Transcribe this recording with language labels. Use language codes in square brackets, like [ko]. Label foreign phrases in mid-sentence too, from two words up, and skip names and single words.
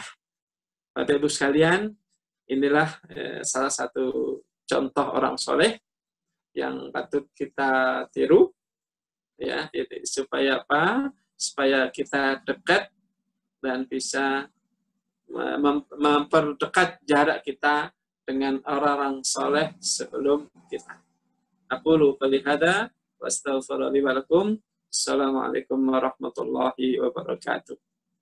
[id] Bapak Ibu sekalian, inilah salah satu contoh orang soleh yang patut kita tiru, ya, supaya apa? Supaya kita dekat dan bisa memperdekat jarak kita dengan orang-orang soleh sebelum kita. [ar] أقول قولي هذا وأستغفر الله ولكم. السلام عليكم ورحمة الله وبركاته.